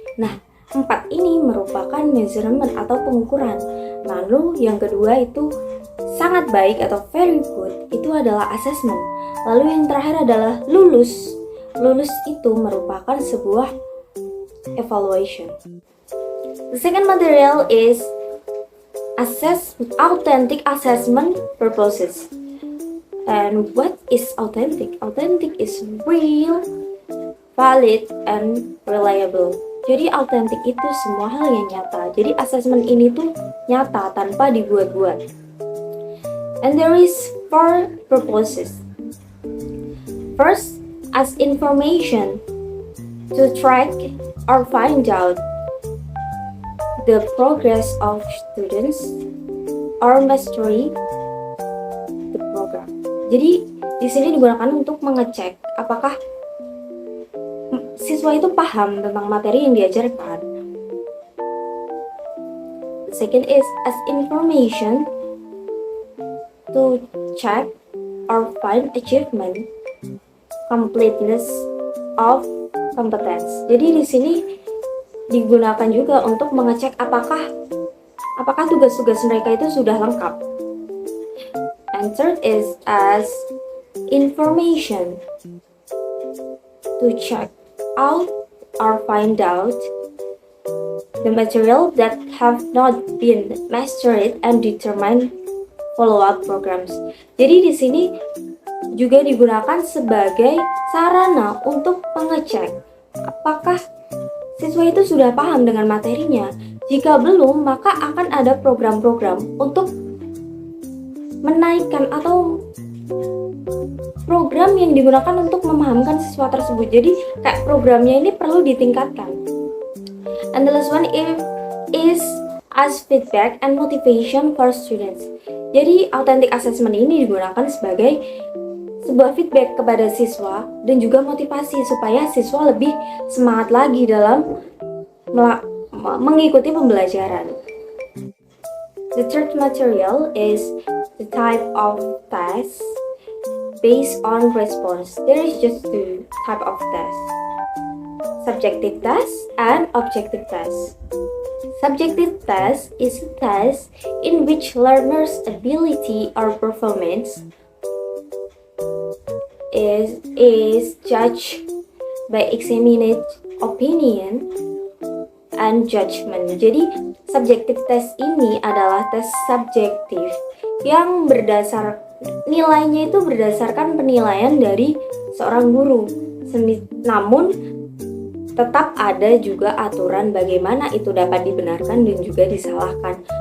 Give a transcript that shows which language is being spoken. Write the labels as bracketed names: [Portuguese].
[Indonesian] Nah, 4 ini merupakan measurement atau pengukuran. Lalu yang kedua itu sangat baik atau [English] very good, [Indonesian] itu adalah assessment. Lalu yang terakhir adalah lulus. Lulus itu merupakan sebuah evaluation. [English] The second material is authentic assessment purposes. And what is authentic? Authentic is real, valid, and reliable. [Indonesian] Jadi authentic itu semua hal yang nyata. Jadi assessment ini tuh nyata tanpa dibuat-buat. [English] And there is 4 purposes. First, as information to track or find out the progress of students or mastery the program. [Indonesian] Jadi di sini digunakan untuk mengecek apakah siswa itu paham tentang materi yang diajarkan. [English] The second is as information to check or find achievement, completeness of competence. [Indonesian] Jadi di sini digunakan juga untuk mengecek apakah tugas-tugas mereka itu sudah lengkap. [English] And third is as information to check out or find out the material that have not been mastered and determine follow-up programs. [Indonesian] Jadi di sini juga digunakan sebagai sarana untuk mengecek apakah siswa itu sudah paham dengan materinya. Jika belum, maka akan ada program-program untuk menaikkan atau program yang digunakan untuk memahamkan siswa tersebut. Jadi kayak programnya ini perlu ditingkatkan. [English] And the last one is as feedback and motivation for students. [Indonesian] Jadi authentic assessment ini digunakan sebagai sebuah feedback kepada siswa dan juga motivasi supaya siswa lebih semangat lagi dalam mengikuti pembelajaran. [English] The third material is the type of test based on response. There is just 2 type of test: subjective test and objective test. Subjective test is a test in which learners' ability or performance is judged by examined opinion and judgment. [Indonesian] Jadi subjective test ini adalah tes subjektif yang nilainya itu berdasarkan penilaian dari seorang guru. Namun tetap ada juga aturan bagaimana itu dapat dibenarkan dan juga disalahkan.